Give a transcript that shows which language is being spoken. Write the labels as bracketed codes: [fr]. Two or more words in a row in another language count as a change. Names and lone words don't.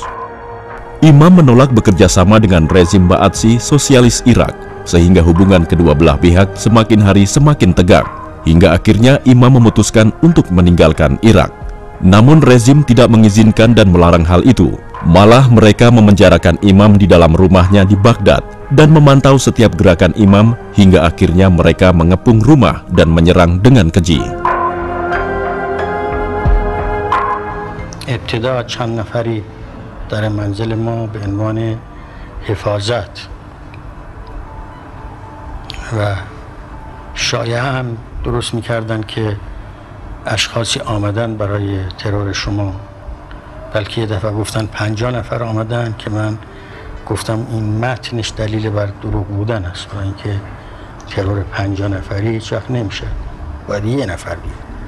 [id] Imam menolak bekerja sama dengan rezim Ba'asyir sosialis Irak, sehingga hubungan kedua belah pihak semakin hari semakin tegang, hingga akhirnya Imam memutuskan untuk meninggalkan Irak. Namun rezim tidak mengizinkan dan melarang hal itu. Malah mereka memenjarakan Imam di dalam rumahnya di Baghdad dan memantau setiap gerakan Imam hingga akhirnya mereka mengepung rumah dan menyerang dengan keji. [fa] ابتدا چند نفری در منزل ما به عنوان حفاظت و شایعه هم درست می‌کردند که اشخاصی آمدن برای ترور شما، بلکه یه دفعه گفتن 50 نفر آمدن که من گفتم این متنش دلیل بر دروغ بودن است، برای اینکه ترور 50 نفری هیچ وقت نمیشه، باید یه نفر بیاد.